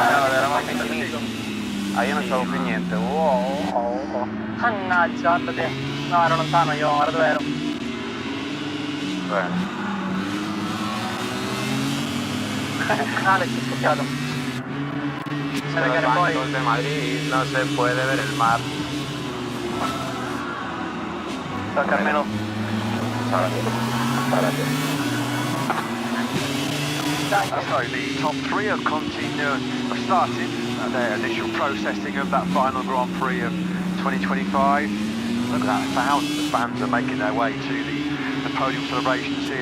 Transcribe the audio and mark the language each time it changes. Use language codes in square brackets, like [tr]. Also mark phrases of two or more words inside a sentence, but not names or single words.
[it] io non sapevo più niente. Mannaggia, guarda te. No, ero lontano io, guarda dove ero. Bene. Alex è scoppiato. Se regare poi... [es] Los de Madrid no se puede ver el mar. [it] Ciao Carmelo. [en] So the top 3 of Continue have started their initial processing of that final Grand Prix of 2025. Look at that, thousands of fans are making their way to the podium celebrations here.